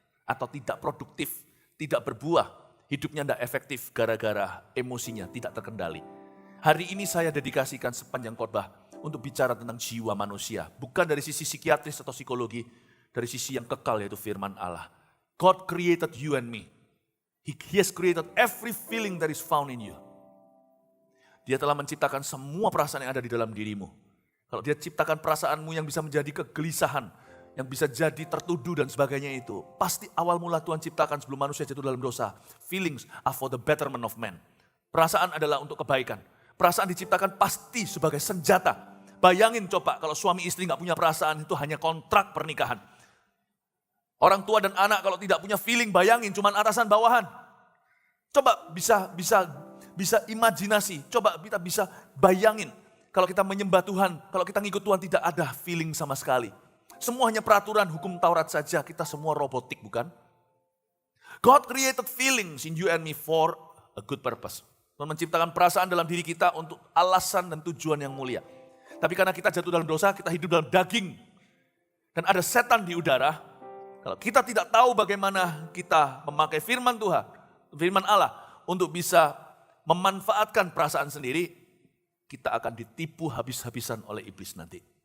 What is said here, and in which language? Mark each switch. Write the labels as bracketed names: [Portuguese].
[Indonesian] Atau tidak produktif, tidak berbuah, hidupnya tidak efektif gara-gara emosinya tidak terkendali. Hari ini saya dedikasikan sepanjang khotbah untuk bicara tentang jiwa manusia. Bukan dari sisi psikiatris atau psikologi, dari sisi yang kekal yaitu firman Allah. [English] God created you and me. He has created every feeling that is found in you. [Indonesian] Dia telah menciptakan semua perasaan yang ada di dalam dirimu. Kalau dia ciptakan perasaanmu yang bisa menjadi kegelisahan, yang bisa jadi tertuduh dan sebagainya itu, pasti awal mula Tuhan ciptakan sebelum manusia jatuh dalam dosa. [English] Feelings are for the betterment of man. [Indonesian] Perasaan adalah untuk kebaikan. Perasaan diciptakan pasti sebagai senjata. Bayangin coba kalau suami istri gak punya perasaan, itu hanya kontrak pernikahan. Orang tua dan anak kalau tidak punya feeling, bayangin cuman atasan bawahan. Coba bisa imajinasi, coba kita bisa bayangin. Kalau kita menyembah Tuhan, kalau kita ngikut Tuhan tidak ada feeling sama sekali. Semuanya peraturan hukum Taurat saja, kita semua robotik bukan? [English] God created feelings in you and me for a good purpose. [Indonesian] Tuhan menciptakan perasaan dalam diri kita untuk alasan dan tujuan yang mulia. Tapi karena kita jatuh dalam dosa, kita hidup dalam daging. Dan ada setan di udara. Kalau kita tidak tahu bagaimana kita memakai firman Tuhan, firman Allah untuk bisa memanfaatkan perasaan sendiri, kita akan ditipu habis-habisan oleh iblis nanti.